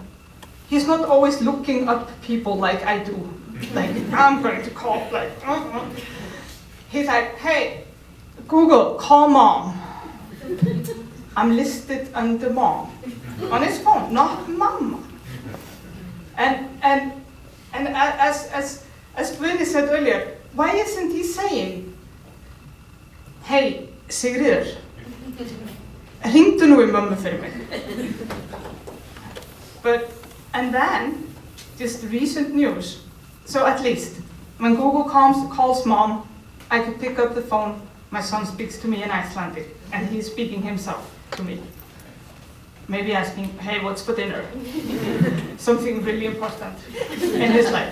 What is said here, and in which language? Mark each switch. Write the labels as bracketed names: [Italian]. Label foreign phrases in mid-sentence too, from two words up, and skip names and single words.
[English] He's not always looking up people like I do, like I'm going to call, like, He's like, hey, Google, call mom. I'm listed under mom on his phone, not mama. And as Guðni said earlier, why isn't he saying, [Icelandic] hey, Sigríður, hringdu nú í mömmu fyrir mig. [English] And then, just recent news. So at least, when Google calls mom, I could pick up the phone, my son speaks to me in Icelandic, and he's speaking himself to me. Maybe asking, hey, what's for dinner? Something really important in his life.